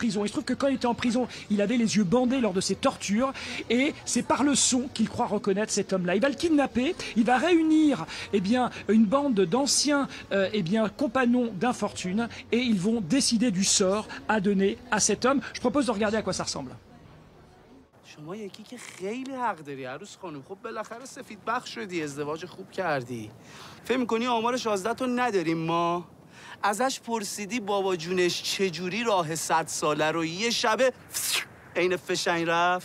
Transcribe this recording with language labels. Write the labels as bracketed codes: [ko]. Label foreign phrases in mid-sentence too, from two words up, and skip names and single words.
[fr] Il se trouve que quand il était en prison, il avait les yeux bandés lors de ses tortures et c'est par le son qu'il croit reconnaître cet homme-là. Il va le kidnapper, il va réunir une bande d'anciens compagnons d'infortune et ils vont décider du sort à donner à cet homme. Je propose de regarder à quoi ça ressemble. [fa] شما یکی که خیلی حق داری عروس خانم. خب بالاخره سفید بخت شدی، ازدواج خوب کردی. فکر می‌کنی آمار 16 تو نداریم ما؟ ازش پرسیدی بابا جونش چجوری راه 100 ساله رو یه شبه عین فشنگ رفت؟